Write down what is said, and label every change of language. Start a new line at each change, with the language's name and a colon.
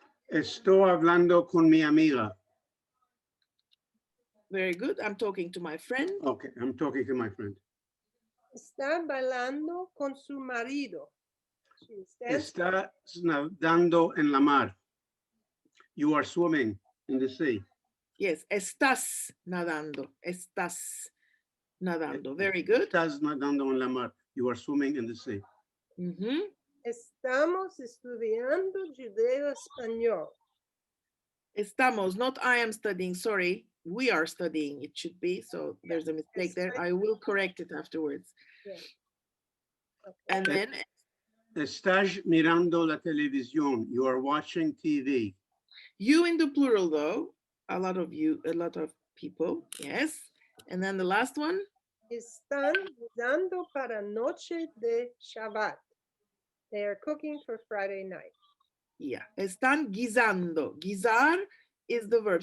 Ladino: Estoy hablando con mi amiga.
English: Very good, I'm talking to my friend. Okay, I'm talking to my friend.
Ladino: Está bailando con su marido. Está nadando en la mar.
English: You are swimming in the sea. Yes,
Ladino: estás nadando, estás nadando.
English: Very good.
Ladino: Estás nadando en la mar.
English: You are swimming in the sea.
Ladino: Estamos estudiando Judeo-Español.
English: Estamos, not I am studying, sorry. We are studying, it should be. So there's a mistake there. I will correct it afterwards. Yeah. Okay. And then.
Ladino: Estás mirando la televisión.
English: You are watching TV. You in the plural though. A lot of you, a lot of people, yes. And then the last one.
Ladino: Están guisando para noche de Shabbat.
English: They are cooking for Friday night. Yeah,
Ladino: están guisando.
English: Guisar is the verb.